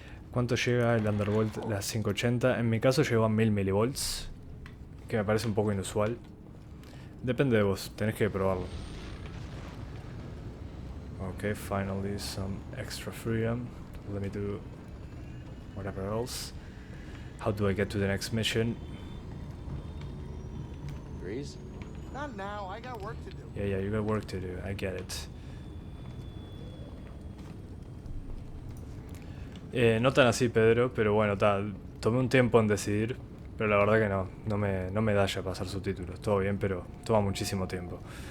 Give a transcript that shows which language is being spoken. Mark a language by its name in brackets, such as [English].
[Spanish] ¿Cuánto llega el Undervolt, las 580? En mi caso llegó a 1000 milivolts, que me parece un poco inusual. Depende de vos, tenés que probarlo. [English] Okay, finally some extra freedom. Let me do whatever else. How do I get to the next mission? Breeze? Not now, I got work to do. Yeah, you got work to do, I get it. [Spanish] No tan así, Pedro, pero bueno, tomé un tiempo en decidir, pero la verdad que no me da ya pasar subtítulos. Todo bien, pero toma muchísimo tiempo.